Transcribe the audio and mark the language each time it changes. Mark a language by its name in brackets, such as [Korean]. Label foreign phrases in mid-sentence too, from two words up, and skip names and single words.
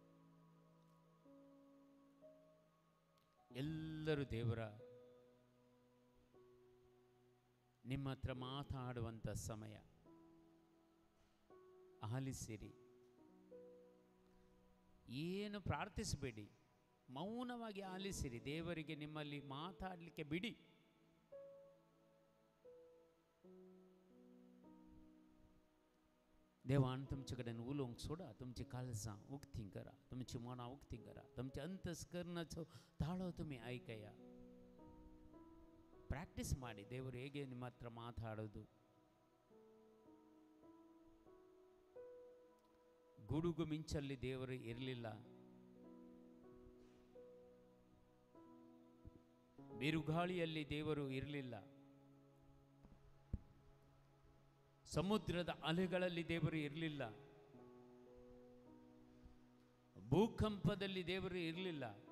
[Kannada] ಎಲ್ಲರೂ ದೇವರ ನಿಮ್ಮ ಹತ್ರ ಮಾತಾಡುವಂಥ ಸಮಯ. 「 ಿ ಆಲಿಸಿರಿ. 「 ಿ 」 ಿ 「 ಿ 」 ಿ 「 ಿ 」 ಿ 「 ಿ 」 ಿ 「 ಿ 」 ಿ 「 ಿ 」 ಿ 「 ಿ 」 ಿ 「 ಿ 」 ಿ 「 ಿ 」 ಿ 「 ಿ ಏನು ಪ್ರಾರ್ಥಿಸಬೇಡಿ, ಮೌನವಾಗಿ ಆಲಿಸಿರಿ. ದೇವರಿಗೆ ನಿಮ್ಮಲ್ಲಿ ಮಾತಾಡಲಿಕ್ಕೆ ಬಿಡಿ. [Konkani] देवान तुमचे कडेन उलोवंक सोडा. तुमची काळजां उक्तीं करा, तुमची मनां उक्तीं करा, तुमच्या अंतस्करणाचो ताळो तुमी आयकया. [Kannada] ಪ್ರಾಕ್ಟೀಸ್ ಮಾಡಿ ದೇವರು ಹೇಗೆ ನಿಮ್ಮ ಹತ್ರ ಮಾತಾಡೋದು. ಗುಡುಗು ಮಿಂಚಲ್ಲಿ ದೇವರು ಇರಲಿಲ್ಲ, ಬಿರುಗಾಳಿಯಲ್ಲಿ ದೇವರು ಇರಲಿಲ್ಲ, ಸಮುದ್ರದ ಅಲೆಗಳಲ್ಲಿ ದೇವರು ಇರಲಿಲ್ಲ, ಭೂಕಂಪದಲ್ಲಿ ದೇವರು ಇರಲಿಲ್ಲ.